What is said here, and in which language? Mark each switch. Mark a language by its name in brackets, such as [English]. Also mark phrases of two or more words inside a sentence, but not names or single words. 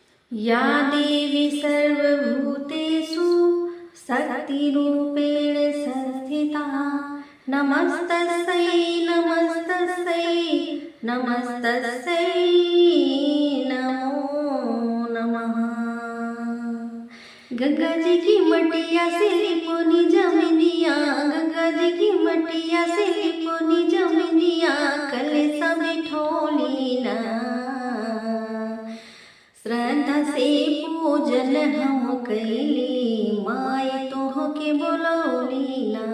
[Sanskrit] या देवी सर्वभूतेषु शक्तिरूपेण संस्थिता नमस्तस्यै नमस्तस्यै नमस्तस्यै नमो नमः। [Bhojpuri] गंगा जी की मटिया से लिपोनी जमीनिया, गंगा जी की मटिया से लिपोनी जमीनिया, कलशा बिठोली ना श्रद्धा से पूजन हम कैली, माय तोहके बोलौली ना।